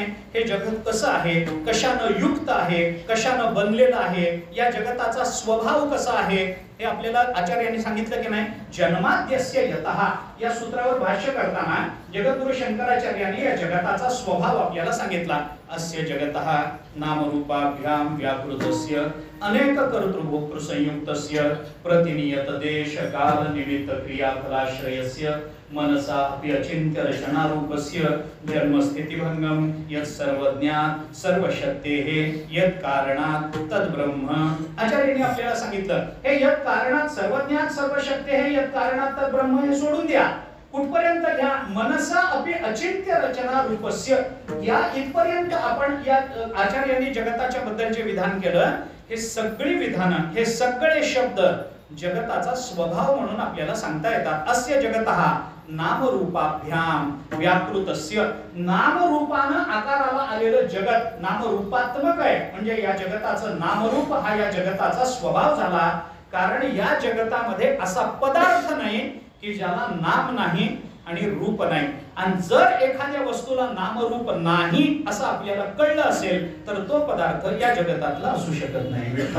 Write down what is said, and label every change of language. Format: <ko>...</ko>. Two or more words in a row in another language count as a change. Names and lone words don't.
<mr>हे जगत कसं आहे, कशानं युक्त आहे, कशानं बनलेलं आहे, या जगताचा स्वभाव कसा आहे हे आपल्याला आचार्यांनी सांगितलं की नाही.</mr> <sa>जन्माद्यस्य यतः</sa> <mr>या सूत्रावर भाष्य करताना जगद्गुरु शंकराचार्यांनी या जगताचा स्वभाव आपल्याला सांगितला.</mr> <sa>अस्य जगतः नामरूपाभ्याम व्याकृतस्य अनेक कर्तृभोक्तृ संयुक्तस्य प्रतिनियत देश काल निमित्त क्रियाफलाश्रयस्य मनसा अपि अचिन्त्य रचनारूपस्य धर्मस्थितिभंगम यत् सर्वज्ञात सर्वशक्तेः यत् कारणात् तद् ब्रह्म.</sa> <mr>आचार्यांनी आपल्याला सांगितलं हे</mr> <sa>यत् कारणात् सर्वज्ञात सर्वशक्तेः यत् कारणात् तद् ब्रह्म</sa> <mr>हे सोडून द्या. कुठपर्यंत घ्या?</mr> <sa>मनसा अपि अचिंत्य रचना रूपस्य.</sa> <mr>या इथपर्यंत आपण या आचार्यांनी जगताच्या बद्दलचे विधान केलं. हे सगळी विधानं, हे सगळे शब्द जगताचा स्वभाव म्हणून आपल्याला सांगता येतात.</mr> <sa>अस्य जगतः नामरूपाभ्याम व्याकृतस्य.</sa> <mr>नामरूपानं आकाराला आलेलं जगत नामरूपात्मक आहे. म्हणजे या जगताचं नामरूप हा या जगताचा स्वभाव झाला. कारण या जगतामध्ये असा पदार्थ नाही की ज्याला नाम नाही आणि रूप नाही. आणि जर एखाद्या वस्तूला नामरूप नाही असं आपल्याला कळलं असेल तर तो पदार्थ या जगतातला असू शकत नाही.</mr>